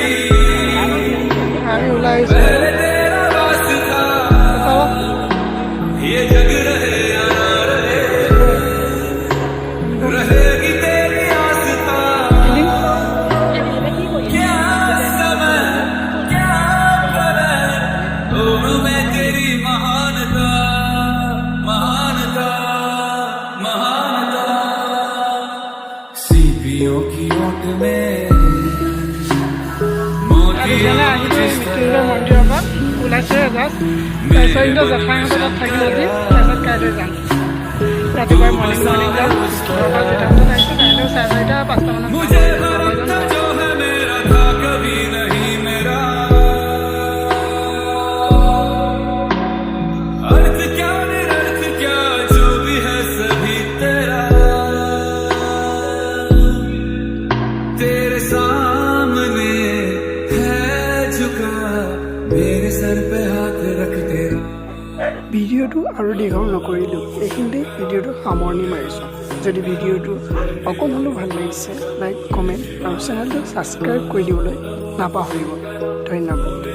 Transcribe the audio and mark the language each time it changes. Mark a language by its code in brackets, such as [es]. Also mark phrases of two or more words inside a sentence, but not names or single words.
[as] আমি ওলাই আহিছোঁ [hi] पहले तेरा रास्ता ये जग रहे या ना रहे रहेगी तेरी आस्था क्या समय क्या करे दोनों में तेरी महानता सीपियों की ओट में [as] যেনে আহিলোঁ মৃত্যুঞ্জয় মন্দিৰৰ পৰা ওলাইছে জাষ্ট তাৰপিছত কিন্তু জেঠাইহঁতৰ তাত থাকিলোঁ আজি তাৰপিছত কাইলৈ যাম ৰাতিপুৱাই মৰ্ণিং যাম ঘৰৰ পৰা যেইটামানত আহিছোঁ কাইলৈ 4:30 5টামানত [hi] मुझे भरम था जो है मेरा था कभी नहीं मेरा अर्थ क्या निरर्थ क्या जो भी है सभी तेरा तेरे सामने है झुका मेरे सर पे हाथ रख तेरा [as] ভিডিঅ'টো আৰু দীঘল নকৰিলোঁ এইখিনিতে ভিডিঅ'টো সামৰণি মাৰিছোঁ যদি ভিডিঅ'টো অকণ হ'লেও ভাল লাগিছে লাইক কমেণ্ট আৰু চেনেলটো ছাবস্ক্ৰাইব কৰি দিবলৈ নাপাহৰিব ধন্যবাদ